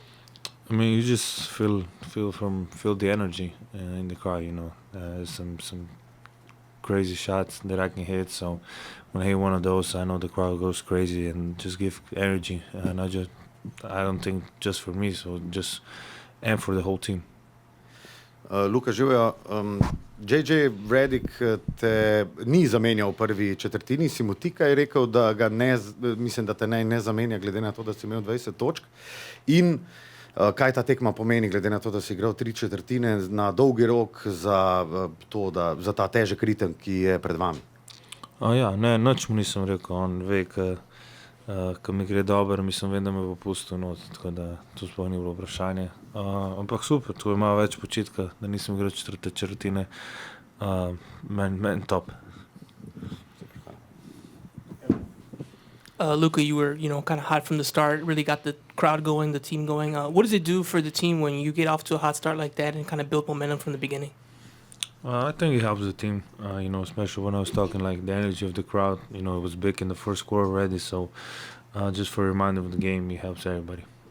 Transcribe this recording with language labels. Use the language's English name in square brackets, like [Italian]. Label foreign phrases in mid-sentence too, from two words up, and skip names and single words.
[English] I mean, you just feel the energy in the crowd. Some crazy shots that I can hit. So when I hit one of those, I know the crowd goes crazy and just give energy. And I don't think just for me, so just and for the whole team. [Slovenian] Luka, živijo. JJ Redick te ni zamenjal v prvi četrtini, si mu ti kaj rekel, da ga mislim, da te ne zamenja, glede na to, da si imel 20 točk. In kaj ta tekma pomeni, glede na to, da si igral 3 četrtine na dolgi rok za ta težek ritem, ki je pred vami? Ja, ne, nič mu nisem rekel. On ve, ko mi gre dobro, mislim, vem, da me bo pustil not, tako da to sploh ni bilo vprašanje. Ampak super, tu je malo več počitka, da nisem igral 4. četrtine. Meni top. [English] Luka, you were, kind of hot from the start, really got the crowd going, the team going. What does it do for the team when you get off to a hot start like that and kind of build momentum from the beginning? I think it helps the team, especially when I was talking like the energy of the crowd. It was big in the first quarter already, so just for a reminder of the game, it helps everybody.